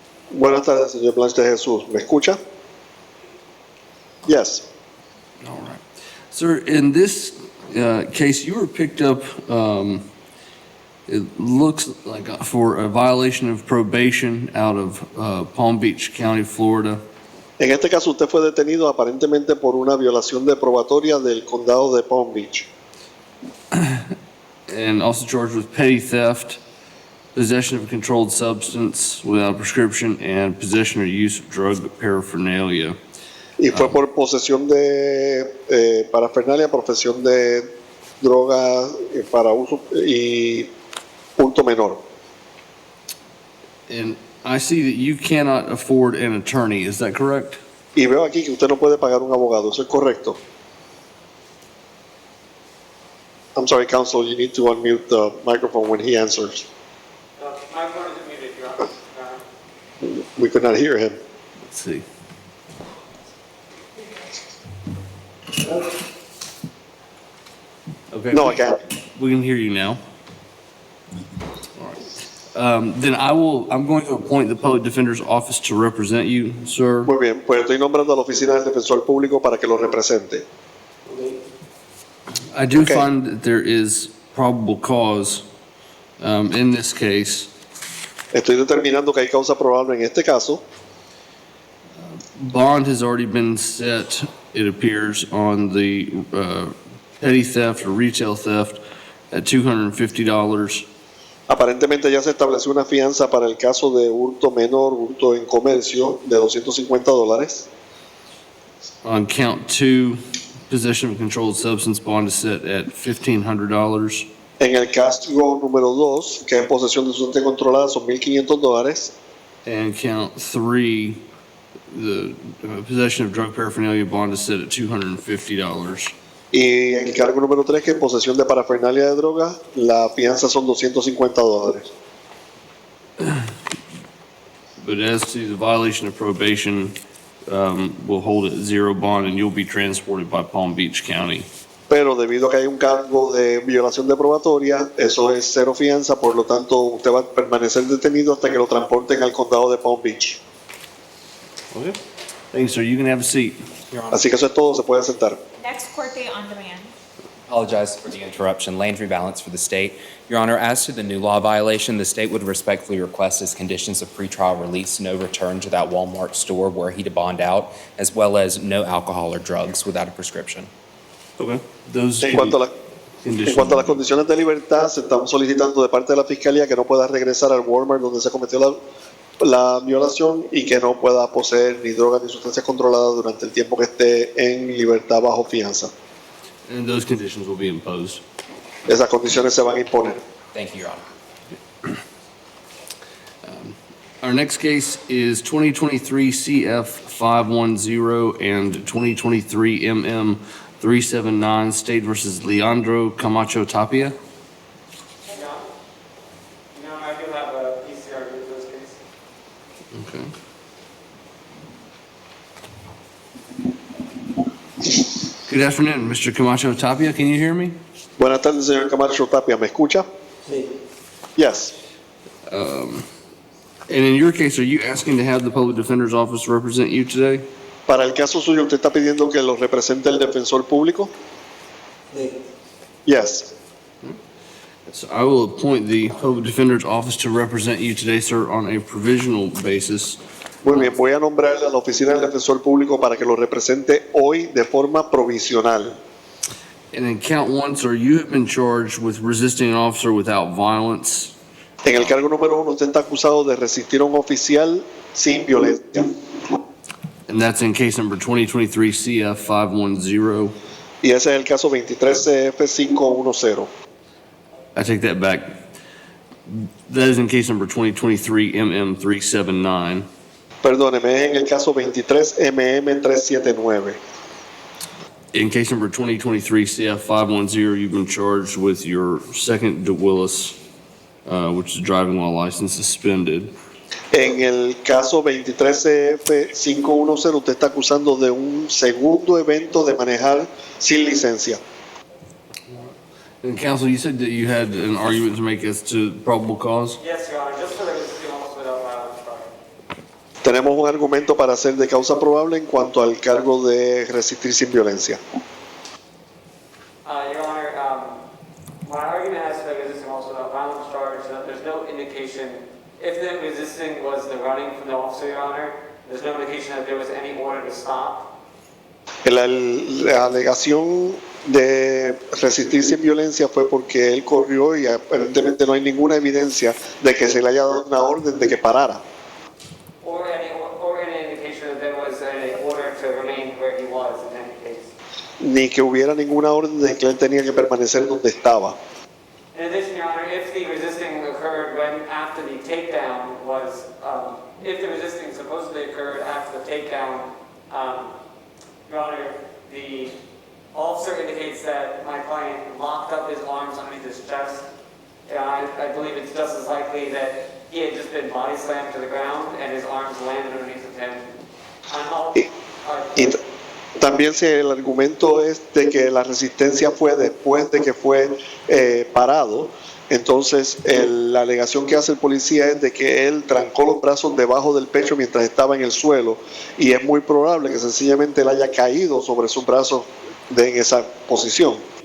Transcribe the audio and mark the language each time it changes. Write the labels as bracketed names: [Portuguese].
[Spanish] Buenas tardes, señor Blanche de Jesús. ¿Me escucha? [English] Yes. All right. Sir, in this case, you were picked up, it looks like for a violation of probation out of Palm Beach County, Florida. [Spanish] En este caso, usted fue detenido aparentemente por una violación de probatoria del condado de Palm Beach. [English] And also charged with petty theft, possession of a controlled substance without a prescription, and possession or use of drug paraphernalia. [Spanish] Y fue por posesión de parafernalia, posesión de droga para uso y punto menor. [English] And I see that you cannot afford an attorney, is that correct? [Spanish] Y veo aquí que usted no puede pagar un abogado, ¿eso es correcto? [English] I'm sorry, counsel, you need to unmute the microphone when he answers. My phone is muted, Your Honor. We could not hear him. Let's see. Okay. No, I can't. We can hear you now. All right. Then I'm going to appoint the Public Defender's Office to represent you, sir. [Spanish] Muy bien, pues estoy nombrando a la oficina del defensor público para que lo represente. [English] I do Okay. find that there is probable cause in this case. [Spanish] Estoy determinando que hay causa probable en este caso. [English] Bond has already been set, it appears, on the petty theft or retail theft at $250. [Spanish] Aparentemente ya se estableció una fianza para el caso de hurto menor, hurto en comercio, de $250. [English] On count 2, possession of a controlled substance, bond is set at $1,500. [Spanish] En el caso número 2, que es posesión de sustancia controlada, son $1,500. [English] And count 3, the possession of drug paraphernalia, bond is set at $250. [Spanish] Y en el cargo número 3, que es posesión de parafernalia de droga, la fianza son $250. [English] But as to the violation of probation, we'll hold it 0 bond and you'll be transported by Palm Beach County. [Spanish] Pero debido a que hay un cargo de violación de probatoria, eso es 0 fianza, por lo tanto usted va a permanecer detenido hasta que lo transporten al condado de Palm Beach. [English] Okay. Thank you, sir. You can have a seat. [Spanish] Así que eso es todo, se puede sentar. [English] Next court date on demand. Apologize for the interruption. Landry Balance for the state. Your Honor, as to the new law violation, the state would respectfully request as conditions of pretrial release, no return to that Walmart store where he to bond out, as well as no alcohol or drugs without a prescription. Okay. Those [Spanish] En cuanto a las condiciones de libertad, se están solicitando de parte de la Fiscalía que no pueda regresar al Walmart donde se cometió la violación y que no pueda poseer ni drogas ni sustancias controladas durante el tiempo que esté en libertad bajo fianza. [English] And those conditions will be imposed. [Spanish] Esas condiciones se van a imponer. [English] Thank you, Your Honor. Our next case is 2023 CF 510 and 2023 MM 379 State versus Leandro Camacho Tapia. No, I do have a PCR with this case. Okay. Good afternoon, Mr. Camacho Tapia. Can you hear me? [Spanish] Buenas tardes, señor Camacho Tapia. ¿Me escucha? Sí. [English] Yes. And in your case, are you asking to have the Public Defender's Office represent you today? [Spanish] Para el caso suyo, ¿usted está pidiendo que lo represente el defensor público? Sí. [English] Yes. So I will appoint the Public Defender's Office to represent you today, sir, on a provisional basis. [Spanish] Muy bien, voy a nombrarle a la oficina del defensor público para que lo represente hoy de forma provisional. [English] And in count 1, sir, you have been charged with resisting an officer without violence. [Spanish] En el cargo número 1, usted está acusado de resistir a un oficial sin violencia. [English] And that's in case number 2023 CF 510. [Spanish] Y ese es el caso 23 CF 510. [English] I take that back. That is in case number 2023 MM 379. [Spanish] Perdóneme, es en el caso 23 MM 379. [English] In case number 2023 CF 510, you've been charged with your second DeWillis, which is driving while license suspended. [Spanish] En el caso 23 CF 510, usted está acusando de un segundo evento de manejar sin licencia. [English] And counsel, you said that you had an argument to make as to probable cause? Yes, Your Honor, just for the resisting officer without violence charge. [Spanish] Tenemos un argumento para hacer de causa probable en cuanto al cargo de resistir sin violencia. [English] Your Honor, my argument has to the resisting officer without violence charge, that there's no indication, if the resisting was the running from the officer, Your Honor, there's no indication that there was any order to stop. [Spanish] La alegación de resistir sin violencia fue porque él corrió y aparentemente no hay ninguna evidencia de que se le haya dado una orden de que parara. [English] Or any indication that there was an order to remain where he was in any case. [Spanish] Ni que hubiera ninguna orden de que él tenía que permanecer donde estaba. [English] In addition, Your Honor, if the resisting occurred when after the takedown was, if the resisting supposedly occurred after the takedown, Your Honor, the officer indicates that my client locked up his arms underneath his chest. I believe it's just as likely that he had just been body slammed to the ground and his arms landed underneath of him. [Spanish] Y también si el argumento es de que la resistencia fue después de que fue parado, entonces la alegación que hace el policía es de que él trancó los brazos debajo del pecho mientras estaba en el suelo y es muy probable que sencillamente él haya caído sobre sus brazos en esa posición.